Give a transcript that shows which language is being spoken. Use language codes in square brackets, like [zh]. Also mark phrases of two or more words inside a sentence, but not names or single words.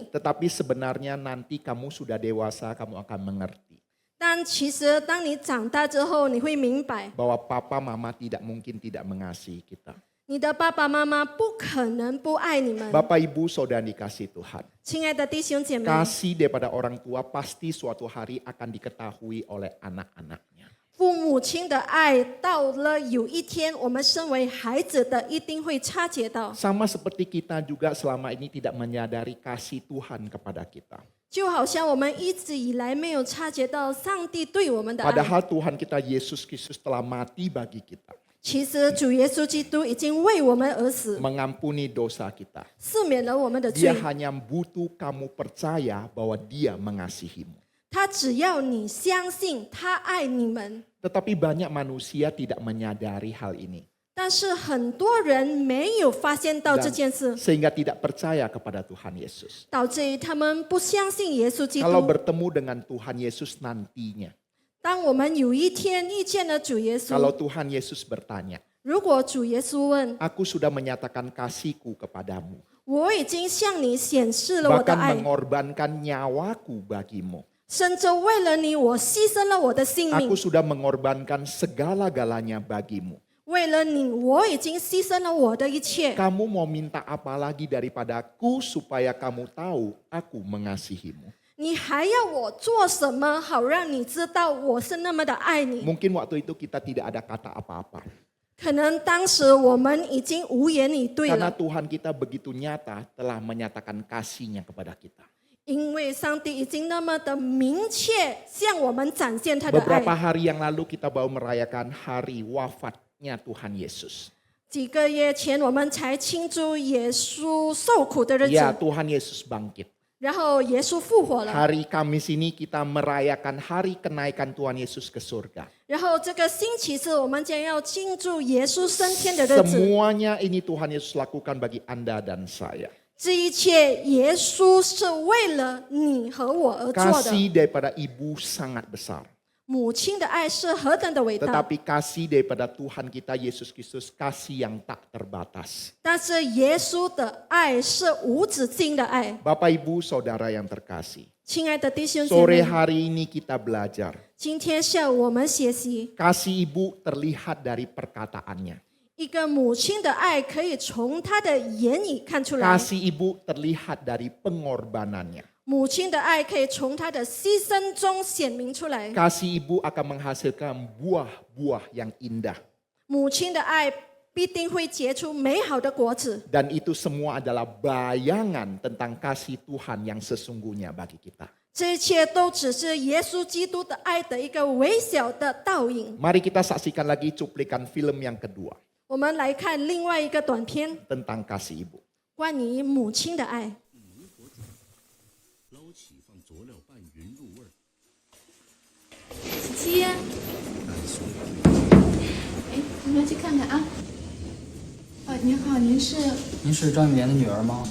[id] Tetapi sebenarnya nanti kamu sudah dewasa, kamu akan mengerti [zh] 但其实当你长大之后，你会明白， [id] bahwa papa mama tidak mungkin tidak mengasihi kita. [zh] 你的爸爸妈妈不可能不爱你们。 [id] Bapak Ibu saudara dikasih Tuhan. [zh] 亲爱的弟兄姐妹， [id] Kasih daripada orang tua pasti suatu hari akan diketahui oleh anak-anaknya. [zh] 父母亲的爱到了有一天，我们身为孩子的一定会察觉到。 [id] Sama seperti kita juga selama ini tidak menyadari kasih Tuhan kepada kita. [zh] 就好像我们一直以来没有察觉到上帝对我们的爱。 [id] Padahal Tuhan kita Yesus Kristus telah mati bagi kita. [zh] 其实主耶稣基督已经为我们而死， [id] Mengampuni dosa kita. [zh] 赦免了我们的 [id] Dia [zh] 罪。 [id] hanya butuh kamu percaya bahwa dia mengasihimu. [zh] 他只要你相信他爱你们， [id] Tetapi banyak manusia tidak menyadari hal ini. [zh] 但是很多人没有发现到这件事， [id] Sehingga tidak percaya kepada Tuhan Yesus. [zh] 导致于他们不相信耶稣基 [id] Kalau [zh] 督。 [id] bertemu dengan Tuhan Yesus nantinya. [zh] 当我们有一天遇见了主耶 [id] Kalau [zh] 稣， [id] Tuhan Yesus bertanya, [zh] 如果主耶稣问 [id] aku sudah menyatakan kasihku kepadamu. [zh] 我已经向你显示了我的 [id] Bahkan [zh] 爱， [id] mengorbankan nyawaku bagimu. [zh] 甚至为了你，我牺牲了我的性 [id] Aku [zh] 命。 [id] sudah mengorbankan segala-galanya bagimu. [zh] 为了你，我已经牺牲了我的一切。 [id] Kamu mau minta apa lagi daripadaku supaya kamu tahu aku mengasihimu. [zh] 你还要我做什么，好让你知道我是那么的爱你？ [id] Mungkin waktu itu kita tidak ada kata apa-apa. [zh] 可能当时我们已经无言以对 [id] Karena [zh] 了， [id] Tuhan kita begitu nyata telah menyatakan kasihnya kepada kita. [zh] 因为上帝已经那么的明确向我们展现他的 [id] Beberapa [zh] 爱。 [id] hari yang lalu kita baru merayakan hari wafatnya Tuhan Yesus. [zh] 几个月前，我们才庆祝耶稣受苦的日 [id] Ya, [zh] 子， [id] Tuhan Yesus bangkit. [zh] 然后耶稣复活了。 [id] Hari Kamis ini kita merayakan hari kenaikan Tuhan Yesus ke surga. [zh] 然后这个星期四，我们将要庆祝耶稣升天的日子。 [id] Semuanya ini Tuhan Yesus lakukan bagi Anda dan saya. [zh] 这一切，耶稣是为了你和我而做的。 [id] Kasih daripada ibu sangat besar. [zh] 母亲的爱是何等的伟大， [id] Tetapi kasih daripada Tuhan kita Yesus Kristus kasih yang tak terbatas. [zh] 但是耶稣的爱是无止境的爱。 [id] Bapak Ibu Saudara yang terkasih. [zh] 亲爱的弟兄姐 [id] Sore [zh] 妹， [id] hari ini kita belajar. [zh] 今天下午我们学习 [id] Kasih ibu terlihat dari perkataannya. [zh] 一个母亲的爱，可以从她的言语看出来； [id] Kasih ibu terlihat dari pengorbanannya. [zh] 母亲的爱可以从她的牺牲中显明出来。 [id] Kasih ibu akan menghasilkan buah-buah yang indah. [zh] 母亲的爱必定会结出美好的果子， [id] Dan itu semua adalah bayangan tentang kasih Tuhan yang sesungguhnya bagi kita. [zh] 这一切都只是耶稣基督的爱的一个微小的倒影。 [id] Mari kita saksikan lagi cuplikan film yang kedua [zh] 我们来看另外一个短片， [id] tentang kasih ibu. [zh] 关于母亲的爱。琪琪，哎，我们来去看看啊。您好，您是张雨莲的女儿吗？